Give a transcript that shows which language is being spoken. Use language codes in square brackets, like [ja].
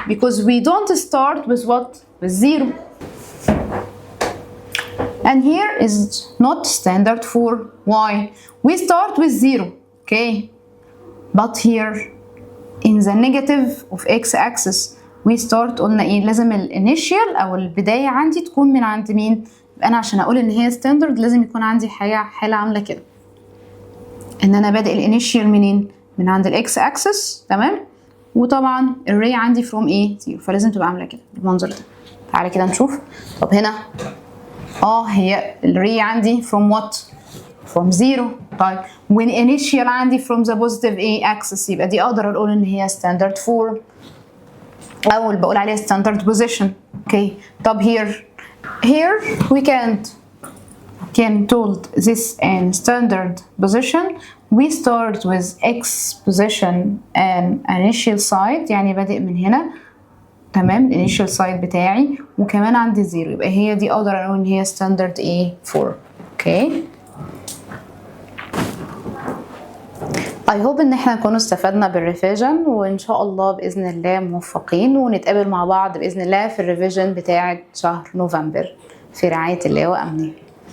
[en] Because we don't start with what? With 0. And here is not standard form. Why? We start with 0. Okay, but here in the negative of x-axis we start. [ar] قلنا ايه؟ لازم الانيشيال او البداية عندي تكون من عند مين؟ انا عشان اقول ان هي ستاندرد لازم يكون عندي حالة عاملة كده ان انا بادئ الانيشيال منين؟ من عند الاكس اكسس. تمام. وطبعا الري عندي فروم ايه؟ 0. فلازم تبقى عاملة كده بالمنظر ده. تعالى كده نشوف. طب هنا هي الري عندي from what؟ from 0. طيب والانيشيال عندي [en] from the positive axis [ar] يبقى دي اقدر اقول ان هي standard form او اللي بقول عليها standard position. [en] Okay طب here we can told this in standard position. We start with x position and initial side [ar] يعني بادئ من هنا. تمام. الانيشال سايد بتاعي وكمان عندي 0 يبقى هي دي اقدر اقول ان هي standard form. اوكي [en] I hope [ar] ان احنا نكون استفدنا بالريفيجن وان شاء الله باذن الله موفقين ونتقابل مع بعض باذن الله في الريفيجن بتاعه شهر نوفمبر في رعاية الله وأمنية.